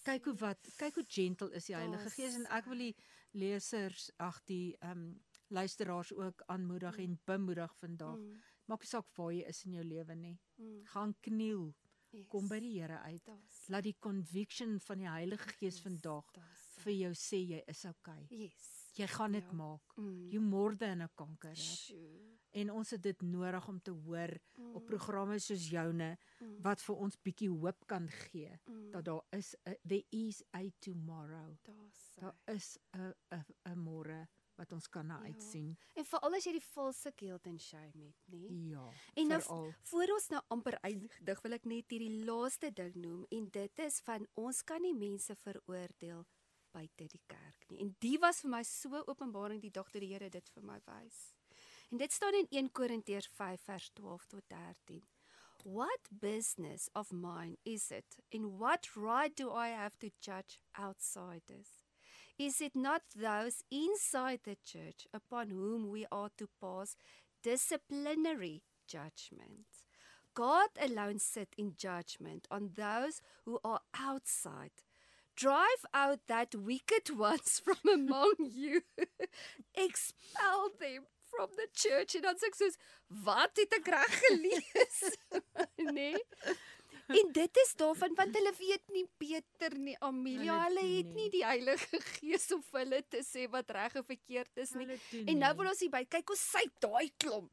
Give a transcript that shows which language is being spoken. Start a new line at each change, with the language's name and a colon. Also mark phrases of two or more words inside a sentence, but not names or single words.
Afrikaans: Kyk hoe gentle is die Heilige Gees, en ek wil die lesers, die luisteraars ook aanmoedig en bemoedig vandag. Maak nie saak waar jy is in jou lewe nie. Gaan kniel. Kom by die Here uit. Laat die conviction van die Heilige Gees vandag vir jou sê jy is okay. Jy gaan dit maak. Jy
English: more than
Afrikaans: 'n conqueror. En ons het dit nodig om te hoor op programme soos joune wat vir ons bietjie hoop kan gee dat
English: there is a tomorrow.
Afrikaans: Daar is 'n môre wat ons kan na uitsien. En veral as jy die valse
English: guilt and shame
Afrikaans: het, nê? Ja. En nou voor ons nou amper eindig, wil ek net hierdie laaste ding noem, en dit is van ons kan nie mense veroordeel buite die kerk nie. En die was vir my so openbaring die dag toe die Here dit vir my wys. En dit staan in 1 Korintiërs 5 vers 12 tot 13.
English: What business of mine is it? And what right do I have to judge outsiders? Is it not those inside the church upon whom we are to pass disciplinary judgment? God alone sits in judgment on those who are outside. Drive out that wicked ones from among you. Expel them from the church.
Afrikaans: En dan sê ek soos, wat het ek reg gelees? Nee. En dit is daarvan, want hulle weet nie beter nie, Amelia. Hulle het nie die Heilige Gees om vir hulle te sê wat reg en verkeerd is nie. En nou wil ons hier by, kyk hoe syp daai klomp.